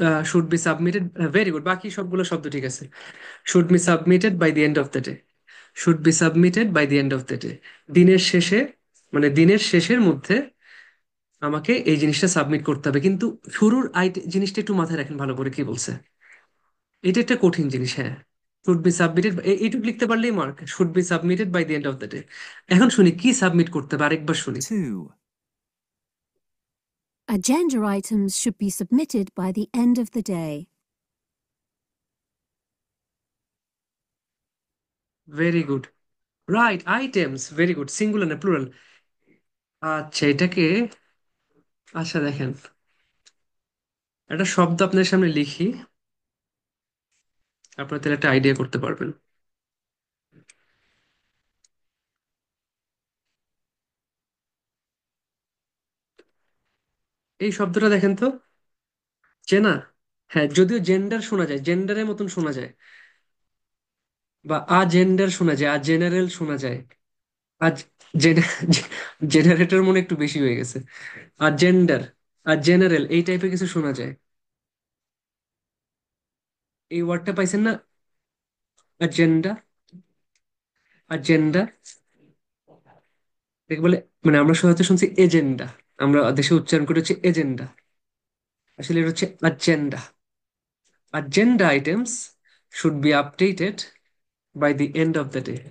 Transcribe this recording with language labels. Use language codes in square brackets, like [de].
[en] Should be submitted, very good, বাকি সবগুলো শব্দ ঠিক আছে। Should be submitted by the end of the day, [bn] should be submitted by the end of the day, দিনের শেষে, মানে দিনের শেষের মধ্যে আমাকে এই জিনিসটা সাবমিট করতে হবে। কিন্তু শুরুর জিনিসটা একটু মাথায় রাখেন ভালো করে, কি বলছে। এটা একটা কঠিন জিনিস, হ্যাঁ। [en] Should be submitted, এইটুকু লিখতে পারলেই mark, should be submitted by the end of the day. [bn] এখন শুনি কি সাবমিট করতে হবে, আরেকবার শুনি। 2, [en] Agenda items should be submitted by the end of the day. [bn] Very good, right, items, very good, singular না প্লুরাল। আচ্ছা এটাকে, আচ্ছা দেখেন, একটা শব্দ আপনার সামনে লিখি, আপনার তাহলে একটা আইডিয়া করতে পারবেন। এই শব্দটা দেখেন তো, চেনা? হ্যাঁ, যদিও জেন্ডার শোনা যায়, জেন্ডারের মতন শোনা যায়, বা জেন্ডার শোনা যায়, জেনারেল শোনা যায়। আজ জেনারেটর মনে একটু বেশি হয়ে গেছে। জেন্ডার, জেনারেল, এই টাইপের কিছু শোনা যায়। এই ওয়ার্ডটা পাইছেন না? জেন্ডা, জেন্ডা, দেখে বলে, মানে আমরা সহজে শুনছি এজেন্ডা, আমরা দেশে উচ্চারণ করে হচ্ছে এজেন্ডা, আসলে এটা হচ্ছে agenda. [en] Agenda items should be updated by the end of the day.